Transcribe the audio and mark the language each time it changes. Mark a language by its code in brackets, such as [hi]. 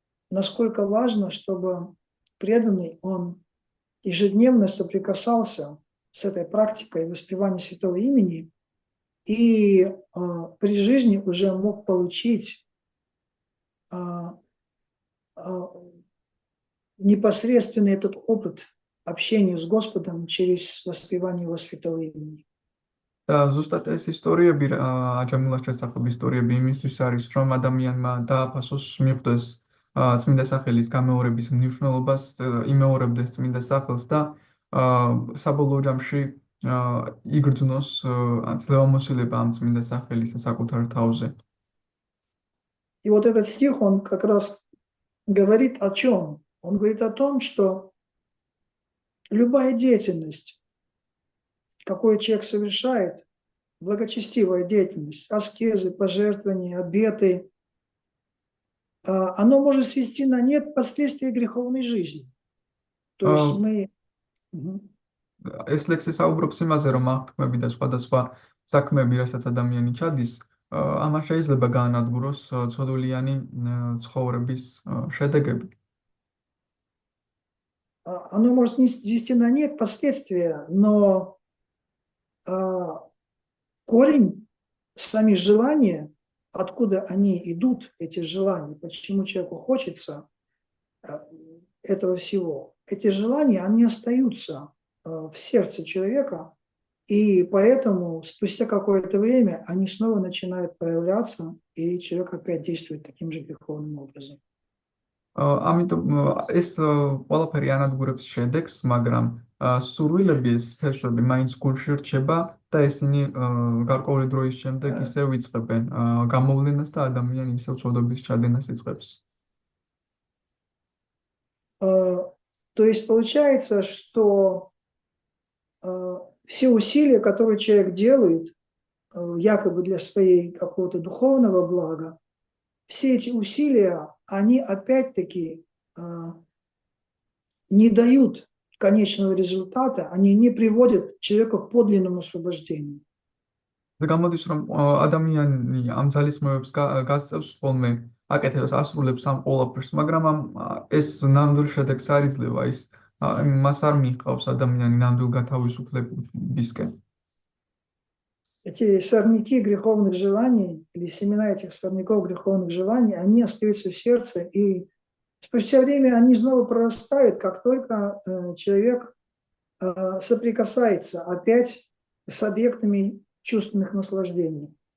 [ru] насколько важно, чтобы преданный, он ежедневно соприкасался с этой практикой воспевания святого имени и при жизни уже мог получить непосредственно этот опыт общения с Господом через воспевание Его святого имени. [ka] და ზუსტად ეს ისტორიები, აჯამილას შესახებ ისტორიები იმისთვის არის, რომ ადამიანმა დააფასოს მიხვდეს წმინდა სახელის გამეორების მნიშვნელობას, იმეორებდეს წმინდა სახელს და საბოლოო ჯამში იგრძნოს ძლევამოსილება ამ წმინდა სახელის საკუთარ თავზე. [ru] И вот этот стих, он как раз говорит о чем? Он говорит о том, что любая деятельность, какой человек совершает, благочестивая деятельность, аскезы, пожертвования, обеты, оно может свести на нет последствия греховной жизни. То есть აა, мы... Мгм. [ka] ეს ლექსი საუბრობს იმაზე, რომ აღთქმები და სხვადასხვა საქმეები, რასაც ადამიანი ჩადის, ამას შეიძლება გაანადგუროს ცოდულიანი ცხოვრების შედეგები. [ru] Оно может свести на нет последствия, но корень, сами желания, откуда они идут, эти желания, почему человеку хочется этого всего, эти желания, они остаются в сердце человека, и поэтому спустя какое-то время они снова начинают проявляться, и человек опять действует таким же греховным образом. [ka] ამიტომ ეს ყველაფერი ანადგურებს შედეგს, მაგრამ სურვილები, ეს ფერშვები მაინც გულში რჩება და ესენი გარკვეული დროის შემდეგ ისევ იწყებენ გამოვლენას და ადამიანი ისევ ცოდვების ჩადენას იწყებს. [ru] То есть получается, что все усилия, которые человек делает, якобы для своей какого-то духовного блага, все эти усилия, они опять-таки не дают конечного результата, они не приводят человека к подлинному освобождению. [ka] და გამოდის, რომ ადამიანი ამ ძალისმოებებს გასწევს ხოლმე, აკეთებს, ასრულებს ამ ყველაფერს, მაგრამ ეს ნამდვილ შედეგს არ იძლევა, მას არ მიჰყავს ადამიანი ნამდვილ გათავისუფლებისკენ. [ru] Эти сорняки греховных желаний, или семена этих сорняков греховных желаний, они остаются в сердце, и спустя время они снова прорастают, как только человек соприкасается опять с объектами чувственных наслаждений.